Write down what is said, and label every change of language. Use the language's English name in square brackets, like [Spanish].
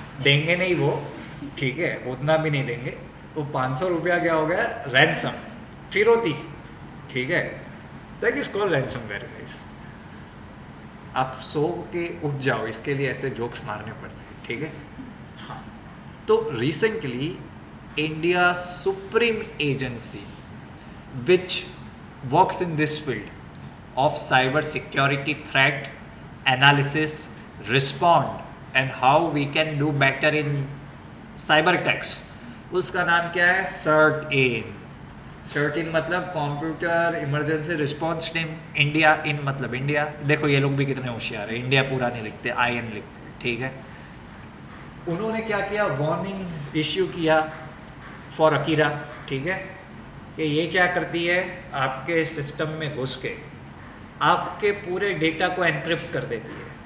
[Hindi] देंगे नहीं वो. ठीक है. उतना भी नहीं देंगे. वो 500 रुपया क्या हो गया? रैंसम. फिरौती. ठीक है. [English] That is called ransomware guys. [Hindi] आप सो के उठ जाओ इसके लिए ऐसे जोक्स मारने पड़ते हैं. ठीक है. हाँ. [English] तो recently India supreme agency which works in this field of cyber security threat analysis, respond and how we can do better in cyber attacks. [Hindi] उसका नाम क्या है? [English] CERT-In. [Hindi] 13 मतलब computer emergency response team. India in मतलब India. देखो ये लोग भी कितने होशियार है, इंडिया पूरा नहीं लिखते, IN लिखते, ठीक है। उन्होंने क्या किया, वार्निंग इश्यू किया फॉर अकीरा, ठीक है, कि ये क्या करती है, आपके सिस्टम में घुस के आपके पूरे डेटा को एनक्रिप्ट कर देती है।